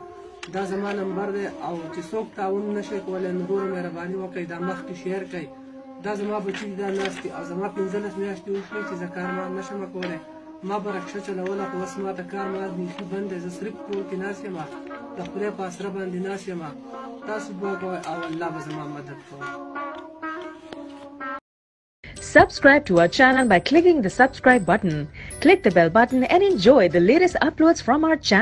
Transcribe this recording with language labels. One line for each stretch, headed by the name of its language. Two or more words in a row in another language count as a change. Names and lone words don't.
Pashto: دا زما نمبر دی او چې څوک تعاون نشي کولی نو ورور مهرباني وکړئ دا مخکې شیر کړئ. دا زما بچي دا ناست دي او زما 15 میاشتې وشوې چې زه کار مار نه شم کولی. ما به رکشه چلوله خو اوس ما ته کار مار بیخي بند دی. زه صرف کور کې ناست یم، د خدای په اسره باندې ناست یم. تاسو دعا کوئ او الله به زما مدد کوي.
English: Subscribe to our channel by clicking the subscribe button. Click the bell button and enjoy the latest uploads from our channel.